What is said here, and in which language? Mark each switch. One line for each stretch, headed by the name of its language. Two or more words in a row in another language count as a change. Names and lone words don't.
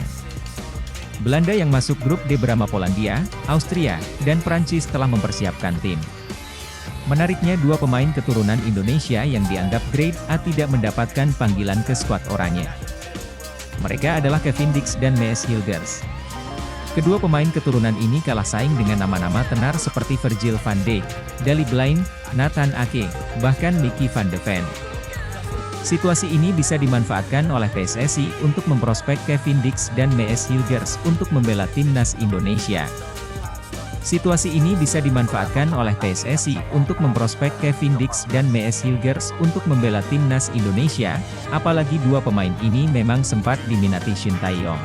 Indonesian: Belanda yang masuk grup D bersama Polandia, Austria, dan Prancis telah mempersiapkan tim. Menariknya dua pemain keturunan Indonesia yang dianggap grade A tidak mendapatkan panggilan ke skuad oranye. Mereka adalah Kevin Dix dan Mees Hilgers. Kedua pemain keturunan ini kalah saing dengan nama-nama tenar seperti Virgil van Dijk, Daley Blind, Nathan Ake, bahkan Mickey van de Ven. Situasi ini bisa dimanfaatkan oleh PSSI untuk memprospek Kevin Dix dan Mees Hilgers untuk membela timnas Indonesia. Situasi ini bisa dimanfaatkan oleh PSSI untuk memprospek Kevin Dix dan Mees Hilgers untuk membela timnas Indonesia, apalagi dua pemain ini memang sempat diminati Shin Tae-yong.